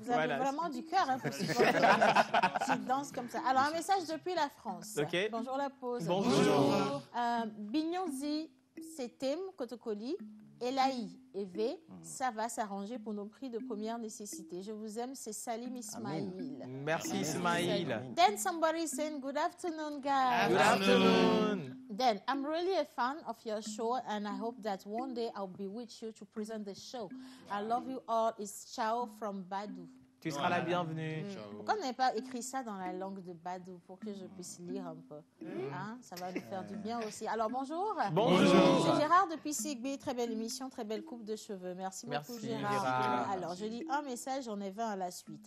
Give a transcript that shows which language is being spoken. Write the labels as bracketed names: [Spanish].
[French] Vous avez vraiment du cœur pour supporter qui danse comme ça. Alors, un message depuis la France. [English] Okay. [French] Bonjour la pause. Bonjour. Bignonzi, Setem, Kotokoli, Elaï et V, ça va s'arranger pour nos prix de première nécessité. Je vous aime, c'est Salim Ismail. Merci Ismail. [English] Then somebody saying, good afternoon, guys. Good afternoon. Then, I'm really a fan of your show and I hope that one day I'll be with you to present the show. I love you all. It's Ciao from Badou. [French] Tu seras la bienvenue. Pourquoi on n'avait pas écrit ça dans la langue de Badou pour que je puisse lire un peu? Hein? Ça va nous faire du bien aussi. Alors, bonjour. Bonjour. C'est Gérard depuis Sigby. Très belle émission, très belle coupe de cheveux. Merci beaucoup, Gérard. Alors, je lis un message, j'en ai 20 à la suite.